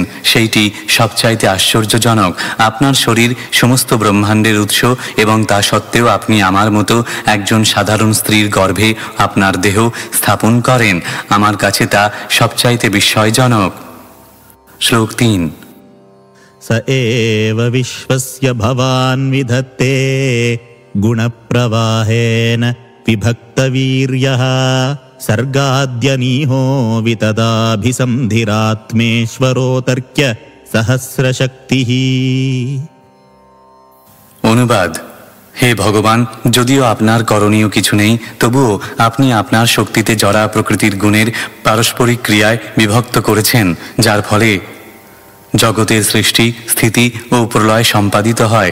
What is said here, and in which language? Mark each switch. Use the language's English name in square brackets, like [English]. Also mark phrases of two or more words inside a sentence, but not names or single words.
[Bangla] সেইটি সবচাইতে আশ্চর্যজনক। আপনার শরীর সমস্ত ব্রহ্মাণ্ডের উৎস এবং তা সত্ত্বেও আপনি আমার মতো একজন সাধারণ স্ত্রীর গর্ভে আপনার দেহ স্থাপন করেন। আমার কাছে তা সবচাইতে বিস্ময়জনক। শ্লোক 3। [Sanskrit] स एव विश्वस्य भवान् विधत्ते गुणप्रवाहेन विभक्तवीर्यः सर्गाद्यनीहो वितदाभिसन्धिरात्मेश्वरोतर्क्य सहस्रशक्तिः। [Bangla] অনুবাদ। হে ভগবান, যদিও আপনার করণীয় কিছু নেই, তবুও আপনি আপনার শক্তিতে জড়া প্রকৃতির গুণের পারস্পরিক ক্রিয়ায় বিভক্ত করেছেন, যার ফলে জগতের সৃষ্টি, স্থিতি ও প্রলয় সম্পাদিত হয়।